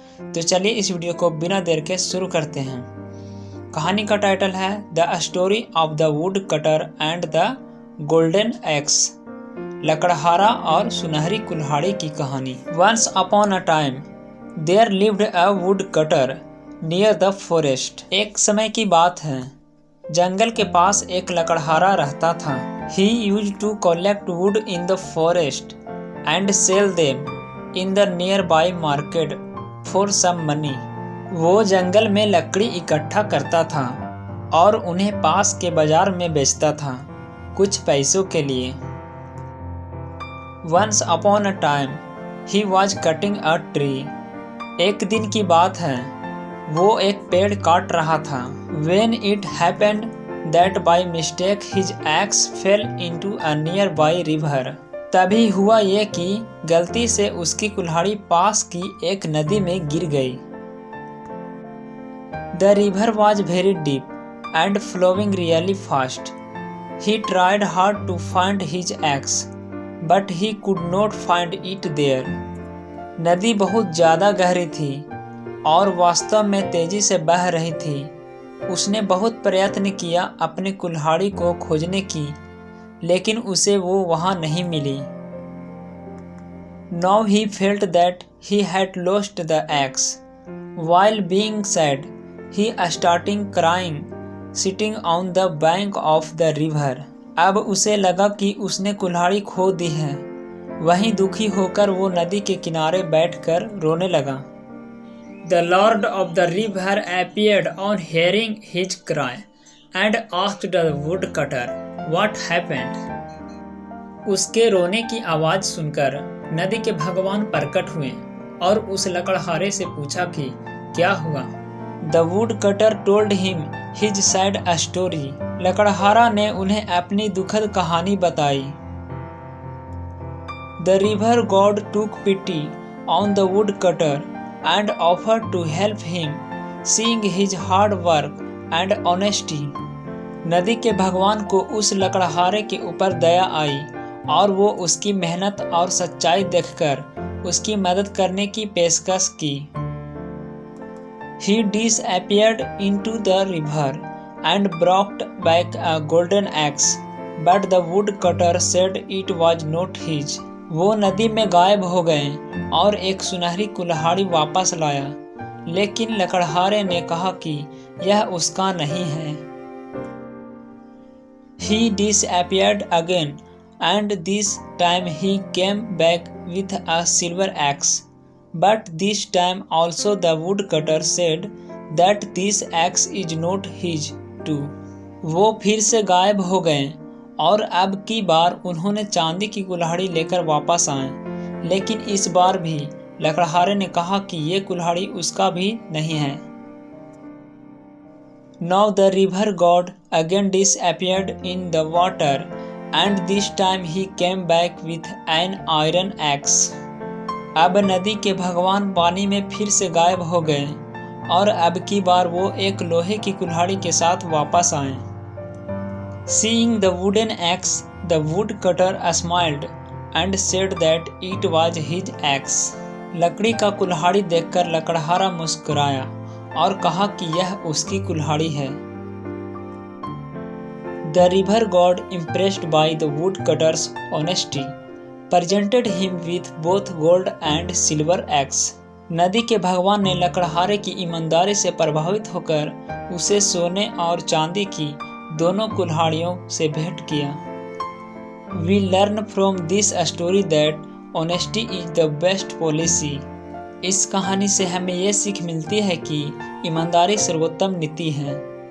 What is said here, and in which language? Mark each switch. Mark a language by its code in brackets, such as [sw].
[hi] तो चलिए इस वीडियो को बिना देर के शुरू करते हैं। कहानी का टाइटल है [en] The story of the woodcutter and the golden axe. [hi] लकड़हारा और सुनहरी कुल्हाड़ी की कहानी। [en] Once upon a time there lived a woodcutter near the forest. [hi] एक समय की बात है, जंगल के पास एक लकड़हारा रहता था। [en] He used to collect wood in the forest and sell them in the nearby market for some money. [hi] वो जंगल में लकड़ी इकट्ठा करता था और उन्हें पास के बाजार में बेचता था कुछ पैसों के लिए। [en] Once upon a time, he was cutting a tree. [hi] एक दिन की बात है, वो एक पेड़ काट रहा था। [en] When it happened that by mistake his axe fell into a nearby river. [hi] तभी हुआ ये कि गलती से उसकी कुल्हाड़ी पास की एक नदी में गिर गई। [en] The river was very deep and flowing really fast. He tried hard to find his axe, but he could not find it there. [hi] नदी बहुत ज़्यादा गहरी थी और वास्तव में तेजी से बह रही थी। उसने बहुत प्रयत्न किया अपनी कुल्हाड़ी को खोजने की, लेकिन उसे वो वहाँ नहीं मिली। [en] Now he felt that he had lost the axe. While being sad, he started crying, sitting on the bank of the river. [hi] अब उसे लगा कि उसने कुल्हाड़ी खो दी है। वहीं दुखी होकर वो नदी के किनारे बैठकर रोने लगा। [en] The Lord of the river appeared on hearing his cry and asked the woodcutter what happened. [hi] उसके रोने की आवाज सुनकर नदी के भगवान प्रकट हुए और उस लकड़हारे से पूछा कि क्या हुआ। [en] The woodcutter told him his sad story. [hi] लकड़हारा ने उन्हें अपनी दुखद कहानी बताई। [en] The river god took pity on the woodcutter and offered to help him, seeing his hard work and honesty. [hi] नदी के भगवान को उस लकड़हारे के ऊपर दया आई और वो उसकी मेहनत और सच्चाई देखकर उसकी मदद करने की पेशकश की। [en] He disappeared into the river and brought back a golden axe, but the woodcutter said it was not his. [hi] वो नदी में गायब हो गए और एक सुनहरी कुल्हाड़ी वापस लाया, लेकिन लकड़हारे ने कहा कि यह उसका नहीं है। [en] He disappeared again, and this time he came back with a silver axe. But this time also the woodcutter said that this axe is not his too. [hi] वो फिर से गायब हो गए और अब की बार उन्होंने चांदी की कुल्हाड़ी लेकर वापस आए, लेकिन इस बार भी लकड़हारे ने कहा कि ये कुल्हाड़ी उसका भी नहीं है। [en] Now the river god again disappeared in the water, and this time he came back with an iron axe. [hi] अब नदी के भगवान पानी में फिर से गायब हो गए और अब की बार वो एक लोहे की कुल्हाड़ी के साथ वापस आए। [en] Seeing the wooden axe, the woodcutter smiled and said that it was his axe. [hi] लकड़ी का कुल्हाड़ी देखकर लकड़हारा मुस्कुराया और कहा कि यह उसकी कुल्हाड़ी है। [en] The river god, impressed by the woodcutter's honesty, presented him with both gold and silver axe. [hi] नदी के भगवान ने लकड़हारे की ईमानदारी से प्रभावित होकर उसे सोने और चांदी की दोनों कुल्हाड़ियों से भेंट किया। [en] We learn from this story that honesty is the best policy. [hi] इस कहानी से हमें ये सीख मिलती है कि ईमानदारी सर्वोत्तम नीति है।